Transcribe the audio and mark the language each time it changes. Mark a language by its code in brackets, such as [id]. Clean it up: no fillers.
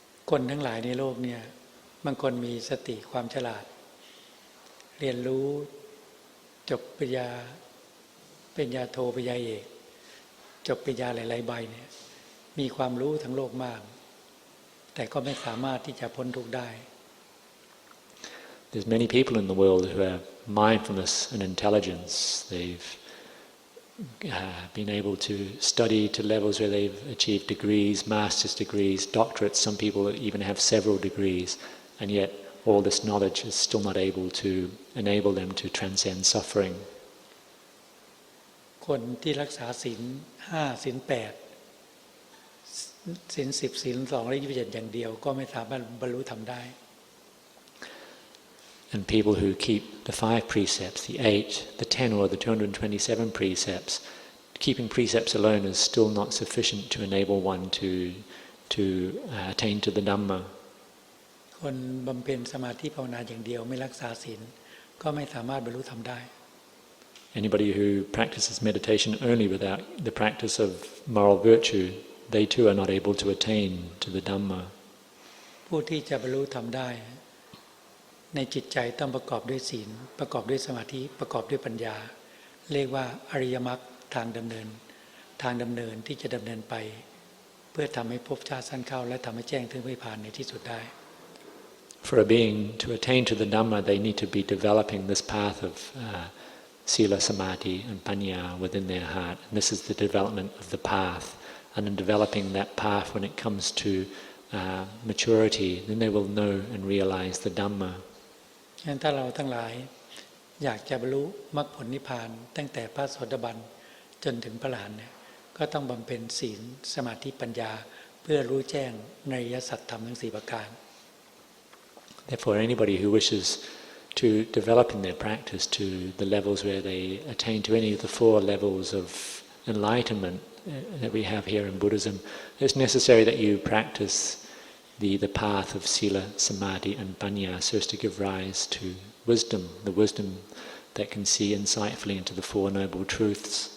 [th] คนทั้งหลายในโลกเนี่ยบางคนมีสติความฉลาดเรียนรู้จบปริญญาโทปริญญาเอกจบปริญญาหลายๆใบเนี่ยมีความรู้ทั้งโลกมากแต่ก็ไม่สามารถที่จะพ้นทุกข์ได้ [en] There's many people in the world who have mindfulness and intelligence. They've been able to study to levels where they've achieved degrees, master's degrees, doctorates. Some people even have several degrees, and yet all this knowledge is still not able to enable them to transcend suffering. [th] คนที่รักษาศีล5ศีล8ศีล10ศีล2และ27อย่างเดียวก็ไม่สามารถบรรลุธรรมได้ [en] And people who keep the 5 precepts, the 8, the 10 or the 227 precepts, keeping precepts alone is still not sufficient to enable one to attain to the Dhamma. [th] คนบำเพ็ญสมาธิภาวนาอย่างเดียวไม่รักษาศีลก็ไม่สามารถบรรลุธรรมได้ [en] Anybody who practices meditation only without the practice of moral virtue, they too are not able to attain to the Dhamma. พ [th] ผู้ที่จะบรรลุธรรมได้ในจิตใจต้องประกอบด้วยศีลประกอบด้วยสมาธิประกอบด้วยปัญญาเรียกว่าอริยมรรคทางดำเนินที่จะดำเนินไปเพื่อทำให้ภพชาติสั้นเข้าและทำให้แจ้งถึงนิพพานในที่สุดได้ [en] For a being to attain to the Dhamma, they need to be developing this path of sila, samadhi, and panya within their heart. And this is the development of the path. And in developing that path, when it comes to maturity, then they will know and realize the Dhamma. [th] งั้นถ้าเราทั้งหลายอยากจะบรรลุมรรคผลนิพพานตั้งแต่พระโสดาบันจนถึงพระอรหันต์เนี่ยก็ต้องบำเพ็ญศีลสมาธิปัญญาเพื่อรู้แจ้งในอริยสัจธรรมทั้ง4ประการ [en] Therefore, anybody who wishes to develop in their practice to the levels where they attain to any of the 4 levels of enlightenment that we have here in Buddhism, it's necessary that you practice the path of sila, samadhi, and panya so as to give rise to wisdom, the wisdom that can see insightfully into the 4 noble truths.